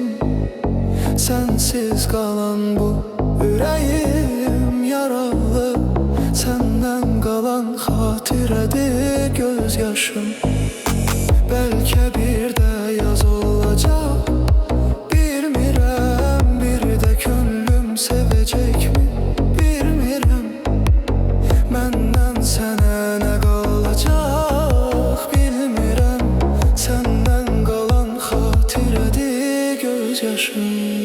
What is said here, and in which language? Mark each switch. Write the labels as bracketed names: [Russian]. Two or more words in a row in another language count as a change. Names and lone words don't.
[Turkish] Sensiz kalan bu yüreğim yaralı. Senden kalan hatirədir gözyaşım. Belki bir de yaz olacak, bilmirəm. Bir de könlüm sevecek mi, bilmirəm. [Azerbaijani] Məndən sənə nə qalacaq, bilmirəm. Səndən qalan hatirədir gözyaşım.